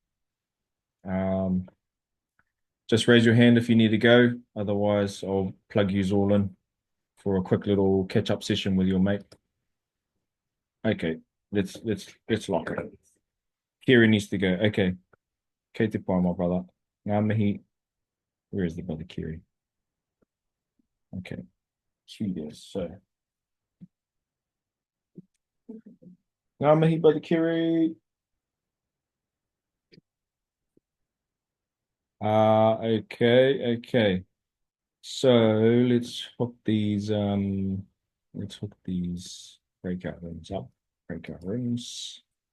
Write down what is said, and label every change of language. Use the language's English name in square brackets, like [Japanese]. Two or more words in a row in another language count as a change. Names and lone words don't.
[English] Just raise your hand if you need to go. Otherwise, I'll plug you all in for a quick little catch-up session with your mate. Okay, let's lock it. Kiri needs to go. Okay. Kate to Pie, my brother. [Māori] Ngā mihi. [English] Where is the brother Kiri? Okay. Cute. [Māori] So ngā mihi, [English] brother Kiri. Okay. So let's hook these breakout rooms up. Breakout rooms.